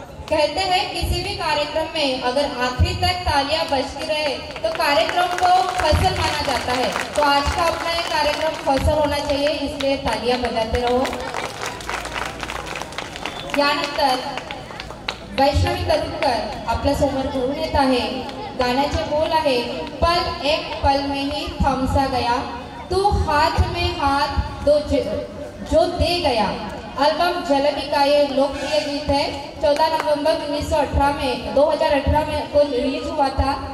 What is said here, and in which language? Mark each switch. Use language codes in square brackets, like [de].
[hi] कहते हैं किसी भी कार्यक्रम में अगर आखिरी तक तालियां बजती रहे तो कार्यक्रम को फसल माना जाता है। तो आज का अपना ये कार्यक्रम फसल होना चाहिए, इसलिए तालियां बजाते रहो। [mr] यानंतर वैष्णवी तरुणकर आपल्या समोर घेऊन येत आहे। गाण्याचे बोल आहे, [hi] पल एक पल में ही थमसा गया, तू हाथ में हाथ जो दे गया। एल्बम झलकी का ये लोकप्रिय गीत है। 14 नवंबर 2018 में को रिलीज हुआ था।